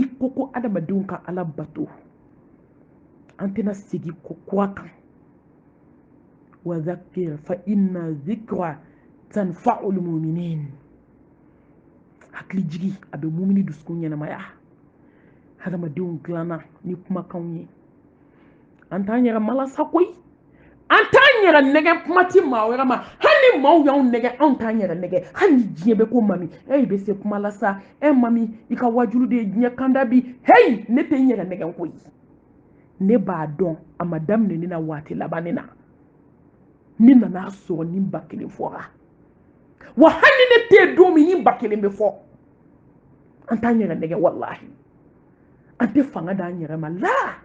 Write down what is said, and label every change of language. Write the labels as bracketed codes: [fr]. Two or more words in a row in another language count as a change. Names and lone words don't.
[bm] ko adamadenw ka ala bato an tɛna segin ko kura kan [ar] وذكر فإن الذكرى تنفع المؤمنين [bm] hakili jigi a bɛ mumini dusukun ɲɛnamaya hadamadenw dilanna ni kumakanw ye an t'an yɛrɛ malasa koyi an t'an yɛrɛ nɛgɛ kuma ti maa wɛrɛ ma hali ni maaw y'anw nɛgɛ anw t'an yɛrɛ nɛgɛ hali ni diɲɛ bɛ ko mami i bɛ se kuma la sa mami i ka wajulu de ye diɲɛ kanda bi hey ne tɛ n yɛrɛ nɛgɛ koyi ne b'a dɔn a ma daminɛ ne na waati laban ne na ne nana sɔrɔ ni ba kelen fɔra wa hali ne tɛ don min ni ba kelen bɛ fɔ an t'an yɛrɛ nɛgɛ wallahi an tɛ fanga d'an yɛrɛ ma la